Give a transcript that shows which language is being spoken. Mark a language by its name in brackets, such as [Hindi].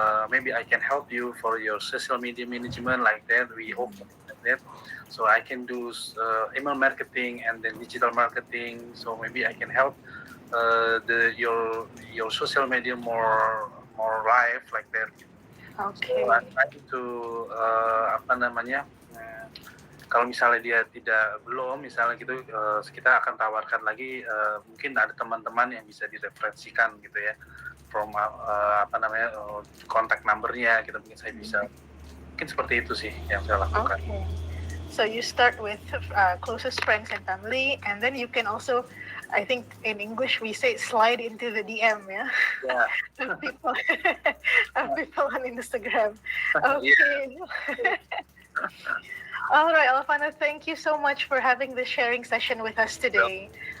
[English] Maybe I can help you for your social media management like that. We offer like that. So I can do email marketing and then digital marketing. So maybe I can help your social media more live like that. So Okay. I'm trying to [Indonesian] apa namanya, kalau misalnya dia tidak belum, misalnya gitu, kita akan tawarkan lagi, mungkin ada teman-teman yang bisa direferensikan gitu ya, from apa namanya, kontak numbernya gitu, mungkin saya bisa, mungkin seperti itu sih yang saya lakukan. [English] Okay. So you start with closest friends and family, and then you can also, I think in English we say slide into the DM, yeah, Yeah. of people, of people on Instagram. Okay. All right, Alfano, thank you so much for having this sharing session with us today.